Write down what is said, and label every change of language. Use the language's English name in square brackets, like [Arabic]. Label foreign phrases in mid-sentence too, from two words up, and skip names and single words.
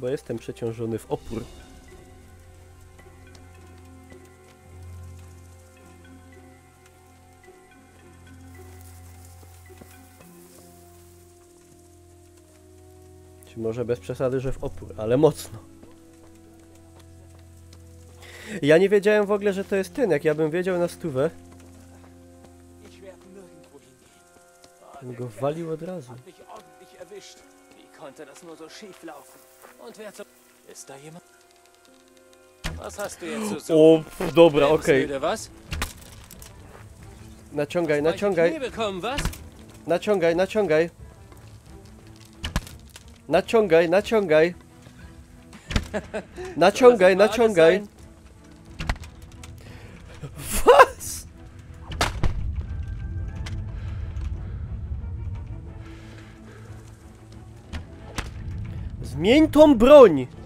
[Polish] Bo jestem przeciążony w opór. Czy może bez przesady, że w opór, ale mocno. Ja nie wiedziałem w ogóle, że to jest ten. Jak ja bym wiedział na 100, bym go walił od razu. [German] Wie konnte das nur so schief laufen? Und wer zum... Ist da jemand? Was hast du jetzt zu [Polish] O, [German] suchen? [Polish] dobra, okej. [German] Lebensmüde, was? [Polish] Naciągaj, [German] Weiche [Polish] naciągaj. [German] Knie bekommen, was? [Polish] Naciągaj, naciągaj. Naciągaj, naciągaj. Naciągaj, [German] Soll das etwa alles [Polish] naciągaj. [German] sein? Was? [Polish] Zmień tą broń!